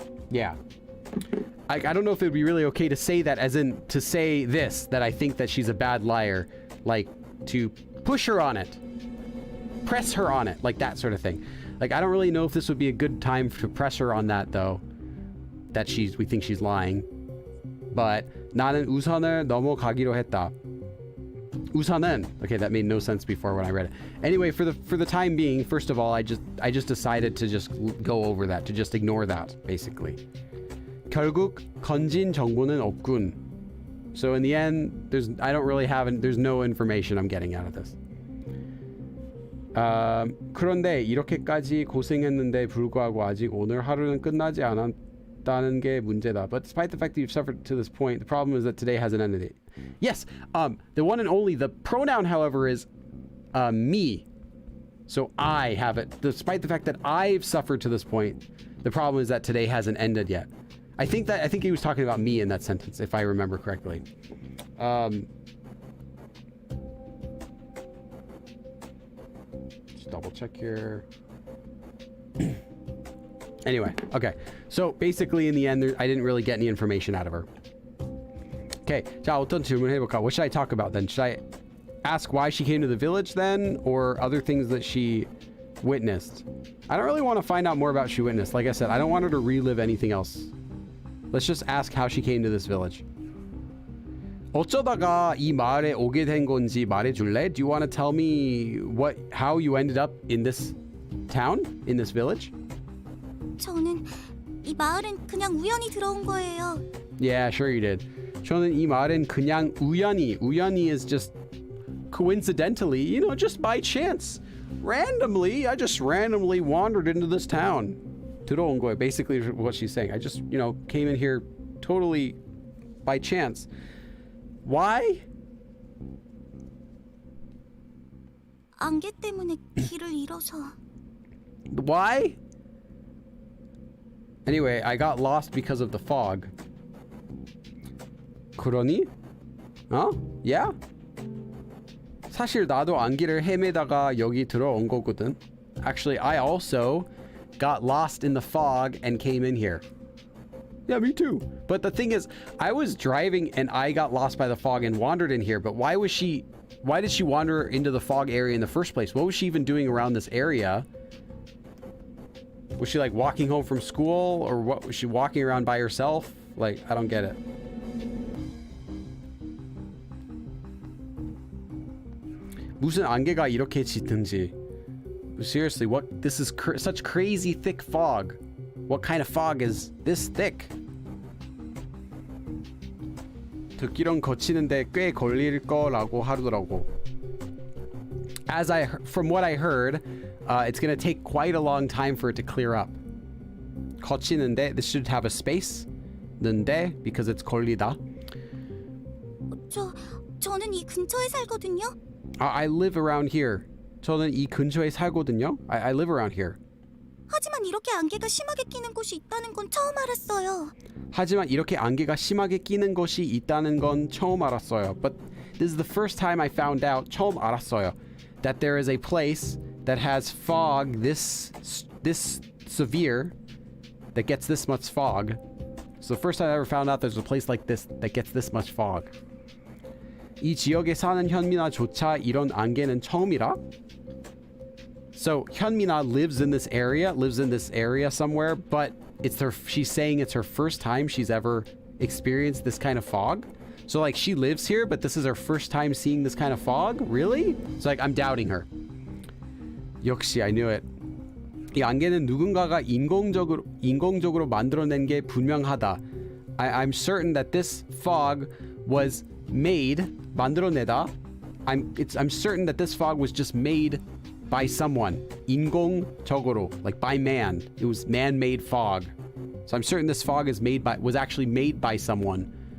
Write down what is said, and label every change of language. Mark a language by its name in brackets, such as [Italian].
[English] Yeah. I don't know if it would be really okay to say that, as in to say this, that I think that she's a bad liar, like to push her on it, press her on it, like that sort of thing. Like, I don't really know if this would be a good time to press her on that, though, that we think she's lying. But [Korean] 나는 우선을 넘어가기로 했다. [English] 우선은, okay, that made no sense before when I read it. Anyway, for the time being, first of all, I just decided to just go over that, to just ignore that, basically. [Korean] 결국 건진 정보는 없군. [English] So in the end, there's no information I'm getting out of this. [Korean] 그런데 이렇게까지 고생했는데 불구하고 아직 오늘 하루는 끝나지 않았다는 게 문제다. [English] But despite the fact that you've suffered to this point, the problem is that today hasn't ended. Yes, the one and only, the pronoun, however, is me. So I have it. Despite the fact that I've suffered to this point, the problem is that today hasn't ended yet. I think he was talking about me in that sentence, if I remember correctly. Just double check here. Anyway, okay. So basically, in the end, I didn't really get any information out of her. [Korean] Okay, 자, 어떤 질문 해볼까? [English] What should I talk about then? Should I ask why she came to the village then, or other things that she witnessed? I don't really want to find out more about she witnessed. Like I said, I don't want her to relive anything else. Let's just ask how she came to this village. [Korean] 어쩌다가 이 마을에 오게 된 건지 말해줄래? [English] Do you want to tell me how you ended up in this town, in this village? [Korean] 저는 이 마을은 그냥 우연히 들어온 거예요. [English] Yeah, sure you did. [Korean] 저는 이 마을은 그냥 우연히. [English] 우연히 is just coincidentally, just by chance. Randomly, I just randomly wandered into this town. [Korean] 들어온 거예요. [English] Basically what she's saying. I just, came in here totally by chance. Why? [Korean] 안개 때문에 길을 잃어서. [English] Why? Anyway, I got lost because of the fog. [Korean] 그러니? [English] Yeah? [Korean] 사실 나도 안개를 헤매다가 여기 들어온 거거든. [English] Actually, I also got lost in the fog and came in here. Yeah, me too. But the thing is, I was driving and I got lost by the fog and wandered in here. But why did she wander into the fog area in the first place? What was she even doing around this area? Was she like walking home from school, or what? Was she walking around by herself? Like, I don't get it. [Korean] 무슨 안개가 이렇게 짙은지. [English] Seriously, what? This is such crazy thick fog. What kind of fog is this thick? [Korean] 듣기론 거치는데 꽤 걸릴 거라고 하더라고. [English] From what I heard, it's gonna take quite a long time for it to clear up. 거치는데, this should have a space. 는데, because it's 걸리다. [Korean] 저는 이 근처에 살거든요. [English] I live around here. [Korean] 저는 이 근처에 살거든요. [English] I live around here. [Korean] 하지만 이렇게 안개가 심하게 끼는 곳이 있다는 건 처음 알았어요. 하지만 이렇게 안개가 심하게 끼는 곳이 있다는 건 처음 알았어요. [English] But this is the first time I found out, [Korean] 처음 알았어요, [English] that there is a place that has fog this severe, that gets this much fog. So the first time I ever found out there's a place like this that gets this much fog. [Korean] 이 지역에 사는 현민아조차 이런 안개는 처음이라? [English] So Hyunmina lives in this area somewhere, but she's saying it's her first time she's ever experienced this kind of fog. So like she lives here, but this is her first time seeing this kind of fog? Really? So like I'm doubting her. 역시 I knew it. [Korean] 이 안개는 누군가가 인공적으로 만들어낸 게 분명하다. [English] I'm certain that this fog was made, 만들어내다. I'm certain that this fog was just made by someone. 인공적으로, like by man. It was man-made fog. So I'm certain this fog was actually made by someone.